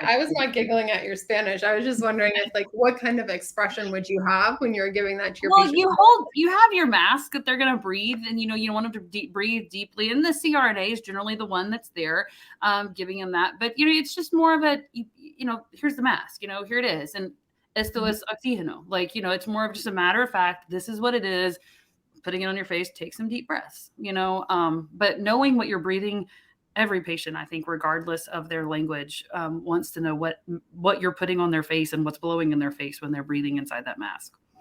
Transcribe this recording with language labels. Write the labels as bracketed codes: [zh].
[en] I was not giggling at your Spanish. I was just wondering if, what kind of expression would you have when you're giving that to your patient? You have your mask that they're going to breathe, and you don't want them to breathe deeply. And the CRNA is generally the one that's there, giving them that. But it's just more of a, here's the mask. Here it is, and [es] esto es oxígeno. [en] It's more of just a matter of fact. This is what it is. Putting it on your face, take some deep breaths, but knowing what you're breathing, every patient, I think, regardless of their language, wants to know what you're putting on their face and what's blowing in their face when they're breathing inside that mask.